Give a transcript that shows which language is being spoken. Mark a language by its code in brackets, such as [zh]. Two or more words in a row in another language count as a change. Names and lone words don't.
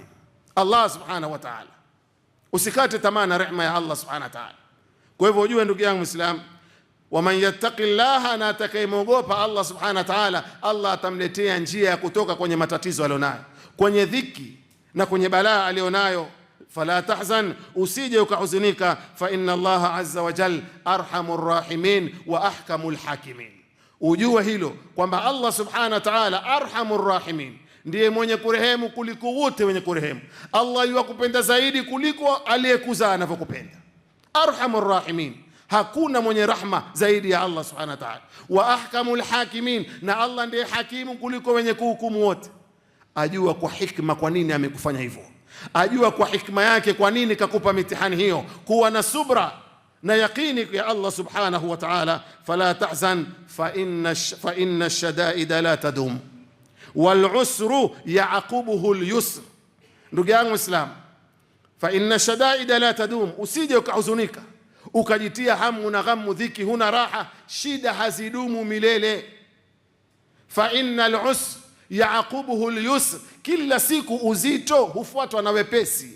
[sw] Allah [ar] سبحانه وتعالى, [sw] usikate tamaa na rehema ya Allah [ar] سبحانه وتعالى. [sw] Kwa hivyo ujue ndugu yangu Muislam, [ar] ومن يتق الله, [sw] na atakayemwogopa Allah [ar] سبحانه وتعالى, [sw] Allah atamletea njia ya kutoka kwenye matatizo alionayo, kwenye dhiki na kwenye balaa alionayo. [ar] فلا تحزن, [sw] usije ukahuzunika. [ar] فإن الله عز وجل أرحم الراحمين وأحكم الحاكمين. [sw] Ujue hilo kwamba Allah [ar] سبحانه وتعالى أرحم الراحمين, [sw] ndiye mwenye kurehemu kuliko wote wenye kurehemu. Allah yuwakupenda zaidi kuliko aliyekuzaa anavyokupenda. [ar] أرحم الراحمين, [sw] hakuna mwenye rahma zaidi ya Allah [ar] سبحانه وتعالى. وأحكم الحاكمين, [sw] na Allah ndiye hakimu kuliko wenye kuhukumu wote. Ajua kwa hikma kwa nini amekufanya hivyo, ajua kwa hikma yake kwa nini kakupa mitihani hiyo. Kuwa na subra na yaqini ya Allah [ar] سبحانه وتعالى. فلا تحزن فإن الشدائد لا تدوم والعسر يعقبه اليسر. [sw] Ndugu yangu Muislam, [ar] فإن الشدائد لا تدوم, [sw] usije ukahuzunika ukajitia hamu na ghamu, dhiki, huna raha, shida hazidumu milele. [ar] فإن العسر يعقبه اليسر, [sw] kila siku uzito hufuatwa na wepesi.